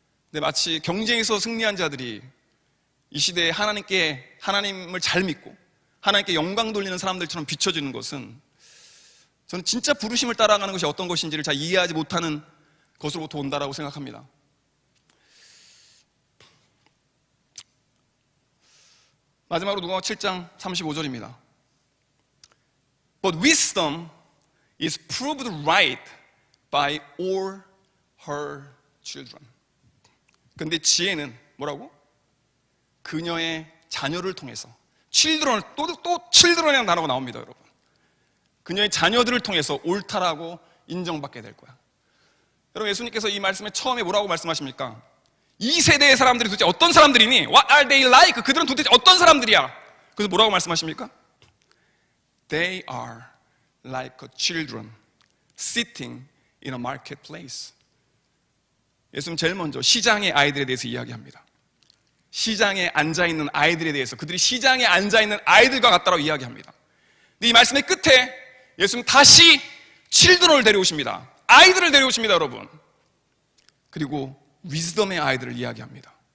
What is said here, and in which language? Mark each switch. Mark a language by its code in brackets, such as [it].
[ko] 근데 마치 경쟁에서 승리한 자들이 이 시대에 하나님을 잘 믿고 하나님께 영광 돌리는 사람들처럼 비춰지는 것은, 저는 진짜 부르심을 따라가는 것이 어떤 것인지를 잘 이해하지 못하는 것으로부터 온다라고 생각합니다. 마지막으로 누가복음 7장 35절입니다. [en] But wisdom is proved right by all her children. [ko] 근데 지혜는 뭐라고? 그녀의 자녀를 통해서, children, 또 children이라는 단어가 나옵니다, 여러분. 그녀의 자녀들을 통해서 옳다라고 인정받게 될 거야. 여러분, 예수님께서 이 말씀에 처음에 뭐라고 말씀하십니까? 이 세대의 사람들이 도대체 어떤 사람들이니? [en] What are they like? [ko] 그들은 도대체 어떤 사람들이야? 그래서 뭐라고 말씀하십니까? [en] They are like children sitting in a marketplace. [ko] 예수님 제일 먼저 시장의 아이들에 대해서 이야기합니다. 시장에 앉아있는 아이들에 대해서, 그들이 시장에 앉아있는 아이들과 같다라고 이야기합니다. 근데 이 말씀의 끝에 예수님 다시 칠드런을 데려오십니다. 아이들을 데려오십니다, 여러분. 그리고 위즈덤의 아이들을 이야기합니다.